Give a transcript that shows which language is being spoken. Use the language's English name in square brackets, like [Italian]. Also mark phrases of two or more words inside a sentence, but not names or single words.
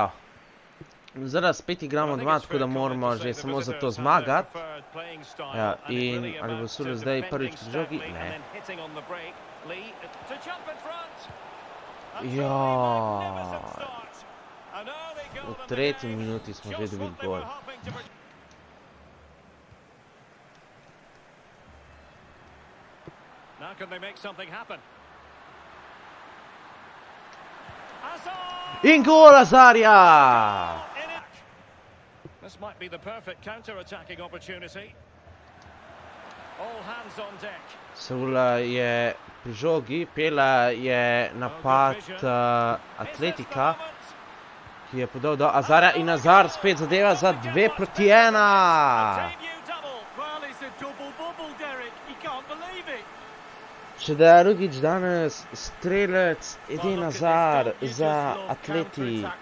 [Slovenian] Zdaj spet igramo doma, tako da moramo že samo za to zmagati. Ja, in ali bo Sule zdaj prvič pri žogi? Ne. Ja. V 3. minuti smo že dobili gol. [English] Now can they make something happen? [Slovenian] In gol Azarja! [English] This might be the perfect counter-attacking opportunity. All hands on deck. [Slovenian] Sula je pri žogi, pela je napad Atletika, ki je podal do Azarja in Azar spet zadeva za 2-1. Če da je drugič danes strelec Eden Hazard za Atleti.